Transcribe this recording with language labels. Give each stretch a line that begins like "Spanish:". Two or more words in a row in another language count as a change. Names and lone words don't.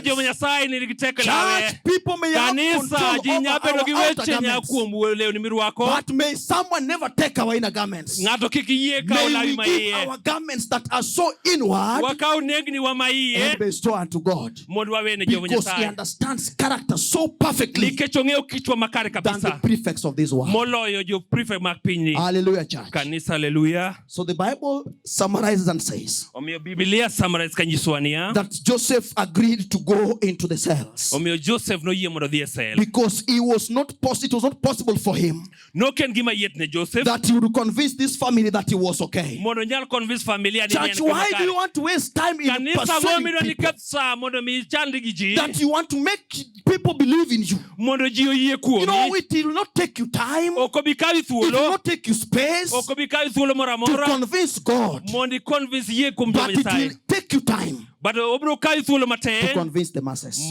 English: Church, people may have control over our outer garments, but may someone never take our inner garments. May we give our garments that are so inward and bestow unto God, because he understands character so perfectly than the prefects of this world.
Luo (Kenya and Tanzania): moloyo jo prefect mak piny.
English: Hallelujah, church.
Luo (Kenya and Tanzania): Kanisa hallelujah.
English: So the Bible summarizes and says
Luo (Kenya and Tanzania): Omiyo Biblia summarize kanyisowa niya.
English: that Joseph agreed to go into the cells.
Luo (Kenya and Tanzania): Omiyo Joseph noyie mondo odhi e cell.
English: Because it was not possible for him
Luo (Kenya and Tanzania): Noken gima yetne Joseph
English: that he would convince this family that he was okay.
Luo (Kenya and Tanzania): mondo nyal convince familia ni
English: Church, why do you want to waste time in persuading people that you want to make people believe in you? You know, it will not take you time. It will not take you space to convince God. But it will take you time to convince the masses.